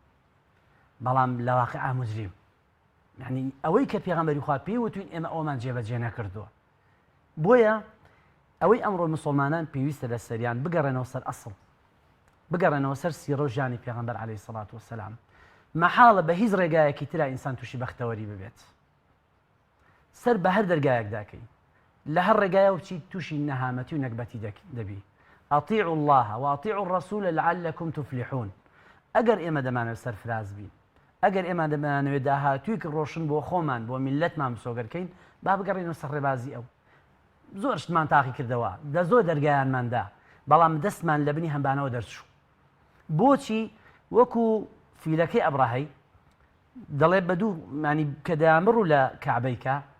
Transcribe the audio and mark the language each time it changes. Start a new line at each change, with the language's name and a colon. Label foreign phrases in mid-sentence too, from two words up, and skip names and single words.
Central Kurdish: بەڵام لە واقعا مجریم یعنی ئەوەی کە پێغەمبەری خوا پێی وتوین ئێمە ئەومان جێبەجێ نەکردووە بۆیە ئەوەی ئەمڕۆ مسلمانان پێویستە لە سەریان بگەڕێنەوە سەر ئەسڵ بگەڕێنەوە سەر سیرە و ژیانی پێغەمبەر
Arabic: عەلەیهی سەڵات وسەلام
Central Kurdish: مەحاڵە بە هیچ ڕێگایەکی ترا ئینسان تووشی بەختەوەری ببێت سەر بە هەر دەرگایەک داکەی لە هەر ڕێگایە بچیت تووشی نەهامەتی و نەکبەتی دەبی
Arabic: ئەطیعوا الله وأطیعوا الرسول لعلكم تفلحون
Central Kurdish: ئەگەر ئێمە دەمانەوێت سەرفراز بین ئەگەر ئێمە دەمانەوێت داهاتوویەک ڕۆشن بۆ خۆمان بۆ میلەتمان بسۆگەرکەین با بگەڕێنەوە سەر ڕێبازی ئەو زۆر شتمان تاقی کردەوە دە زۆر دەرگایانماندا بەڵام دەستمان لە بنی هەمبانەوە دەرچوو بۆچی وەکو فیلەکەی ئەبڕەهەی دەڵێ بەدوو مانی کە دەیانبڕ و لە کەعبەیکە